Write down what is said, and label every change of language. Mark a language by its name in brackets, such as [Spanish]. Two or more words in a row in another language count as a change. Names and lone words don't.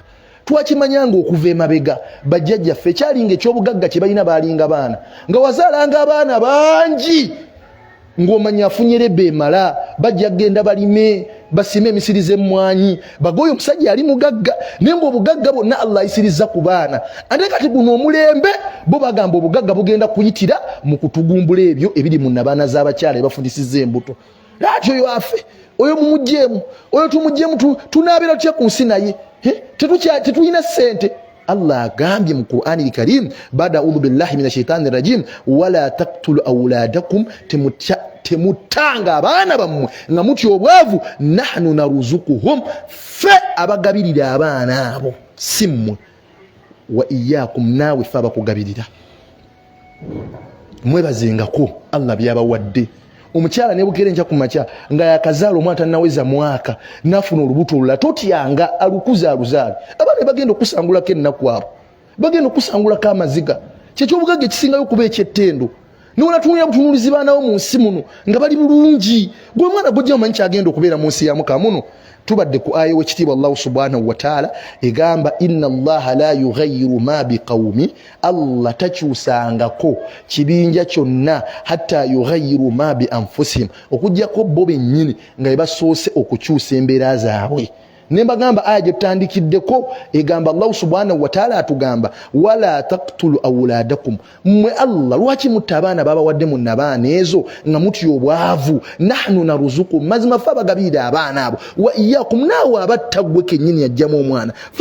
[Ganda] Twakimanyanga okuva emabega bajjajjaffe ekyalinga ekyobugagga kye balina baalinga baana nga wazaalanga abaana bangi ng'omanya afunye lebbe emala bajja genda balime basime emisiri z'emmwanyi bagoye omusajja ali mugagga naye ng'obugagga bwonna Allah ayisiriza ku baana ate kati guno omulembe bo bagamba obugagga bugenda kuyitira mu kutugumbula ebyo ebiri mu nabaana z'abakyala ebafundisizza embuto. Lati oyo afe oyo mumugyemu oyo tumugyemu tunaabira tutya ku nsi naye tetulina ssente. Allah agambye mu Qur'ani al-Karim [Arabic] بعد أعوذ بالله من الشيطان الرجيم ولا تقتلوا أولادكم [Ganda] temutanga abaana bammwe nga mutya obwavu [Arabic] نحن نرزقهم [Ganda] fe abagabirira abaana abo si mmwe [Arabic] وإياكم [Ganda] naawe fe abakugabirira mwebazengako Allah byabawadde omukyala ne bukere nja kumacha nga yakazaala omwana tanaweza mwaka nafuna olubuto olula totyanga alukuza aluzaali abaana bagenda okusangulako ennaku abo bagenda okusangulako amaziga kyekyobugaga ekisingayo okuba ekyettendo niwolatunulira butunulizi baanawo mu nsi muno nga bali bulungi gwe omwana gojja omanyi kyagenda okubeera mu nsi ya Mukama muno tubadde ku aya wekitiibwa Allah [Arabic] سبحانه وتعالى [Ganda] egamba [Arabic] إن الله لا يغير ما بقوم [Ganda] Allah takyusangako kibinja kyonna [Arabic] حتى يغيروا ما بأنفسهم [Ganda] okujjako bo bennyini nga basoose okukyusa embeera zaabwe nembagamba aya gyetutandikiddeko egamba Allah [Arabic] سبحانه وتعالى [Ganda] atugamba [Arabic] ولا تقتلوا أولادكم [Ganda] mwe Allah lwaki mutta abaana babawadde mu nabaana ezo nga mutyo obwavu [Arabic] نحن نرزقهم [Ganda] mazima fa bagabirira abaana abo [Arabic] وإياكم [Ganda] naawe abattagwe kennyini yajjamu omwana fa